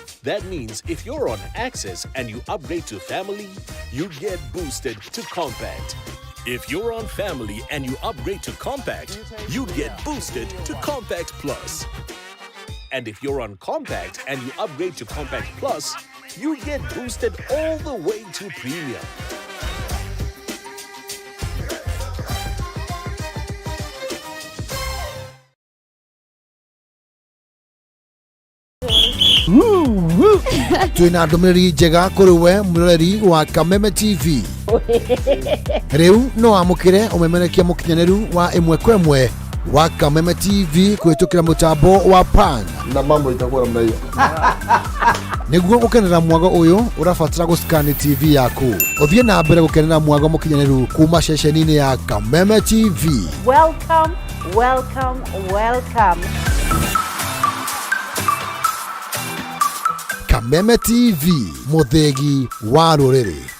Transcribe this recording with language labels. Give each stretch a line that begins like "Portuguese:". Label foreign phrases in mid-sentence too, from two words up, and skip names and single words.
English: That means if you're on Access and you upgrade to Family, you get boosted to Compact. If you're on Family and you upgrade to Compact, you get boosted to Compact Plus. And if you're on Compact and you upgrade to Compact Plus, you get boosted all the way to Premium.
Kikuyu: Twina ndumiriri njega kuri we muroreri wa Kameme TV. Riu no amukire umemerekia mukinyaneru wa imwe kwa imwe wa Kameme TV kuhitukira mutambo wa pan
Swahili: na mambo itakuwa namna hiyo.
Kikuyu: Niguo gukenera mwago uyu urafatira guscan TV yaku. Uthie na mbere gukenera mwago mukinyaneru kuma ceceni-ini ya Kameme TV.
English: Welcome.
Kikuyu: Kameme TV, muthegi wa ruriri.